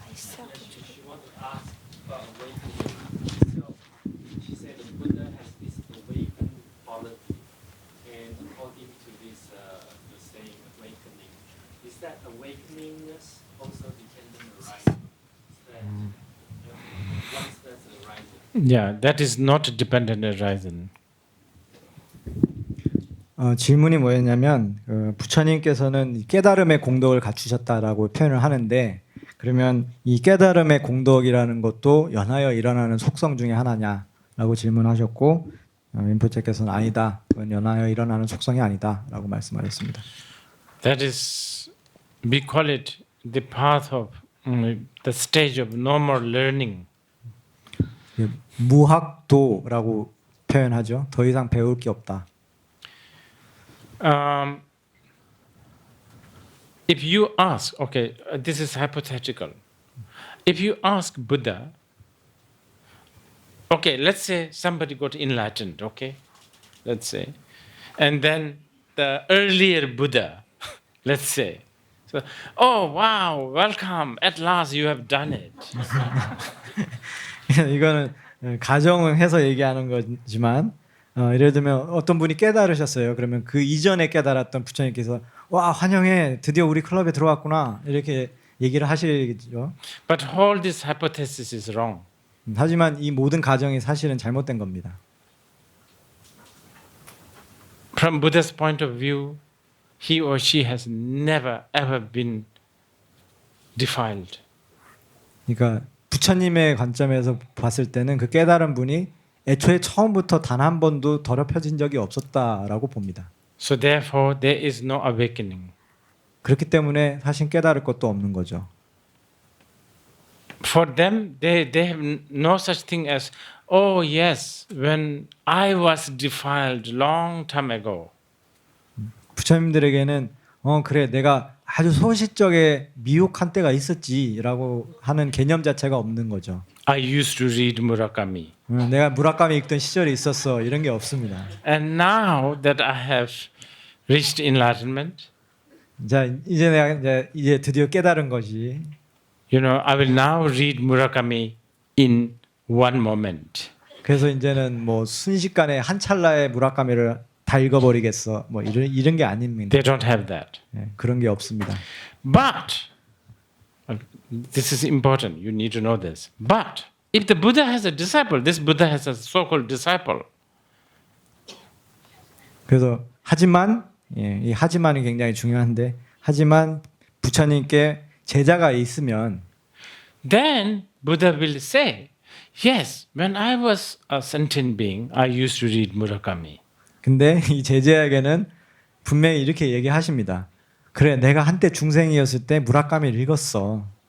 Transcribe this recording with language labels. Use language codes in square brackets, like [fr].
[en] She said the Buddha has this awakened quality, and according to this, the saying awakening, is that awakeningness also dependent on rising? Is that, once that's arising? Yeah, that is not dependent horizon. [ko] 질문이 뭐였냐면 부처님께서는 이 깨달음의 공덕을 갖추셨다라고 표현을 하는데 그러면 이 깨달음의 공덕이라는 것도 연하여 일어나는 속성 중에 하나냐라고 질문하셨고 림포체께서는 아니다. 그건 연하여 일어나는 속성이 아니다라고 말씀하셨습니다. [en] That is, we call it the path of the stage of normal learning. [ko] 무학도라고 표현하죠. 더 이상 배울 게 없다. [en] If you ask, okay, this is hypothetical. If you ask Buddha, okay, let's say somebody got enlightened, okay, let's say, and then the earlier Buddha, let's say, so, oh wow, welcome, at last you have done it. [ko] 이거는 가정을 해서 얘기하는 거지만 예를 들면 어떤 분이 깨달으셨어요. 그러면 그 이전에 깨달았던 부처님께서 와 환영해 드디어 우리 클럽에 들어왔구나 이렇게 얘기를 하시죠. [en] But all this hypothesis is wrong. [ko] 하지만 이 모든 가정이 사실은 잘못된 겁니다. [en] From Buddha's point of view, he or she has never ever been defiled. [ko] 그러니까 부처님의 관점에서 봤을 때는 그 깨달은 분이 애초에 처음부터 단 한 번도 더럽혀진 적이 없었다라고 봅니다. [en] So therefore, there is no awakening. [ko] 그렇기 때문에 사실 깨달을 것도 없는 거죠. [en] For them, they have no such thing as, oh yes, when I was defiled long time ago. [ko] 부처님들에게는 그래 내가 아주 소시적에 미혹한 때가 있었지라고 하는 개념 자체가 없는 거죠. [en] I used to read Murakami. [ko] 내가 무라카미 읽던 시절이 있었어 이런 게 없습니다. [en] And now that I have reached enlightenment. [ko] 자, 이제 내가 이제 드디어 깨달은 것이 [en] You know, I will now read Murakami in one moment. [ko] 그래서 이제는 뭐 순식간에 한 찰나에 무라카미를 다 읽어버리겠어. 뭐 이런 게 아닙니다. [en] They don't have that. [ko] 예, 그런 게 없습니다. [en] But this is important. You need to know this. But if the Buddha has a disciple, this Buddha has a so-called disciple. [ko] 그래서 하지만 이 하지만이 굉장히 중요한데 하지만 부처님께 제자가 있으면 [en] Then Buddha will say, yes, when I was a sentient being, I used to read Murakami. [ko] 근데 이 제자에게는 분명히 이렇게 얘기하십니다. 그래, 내가 한때 중생이었을 때 무라카미를 읽었어.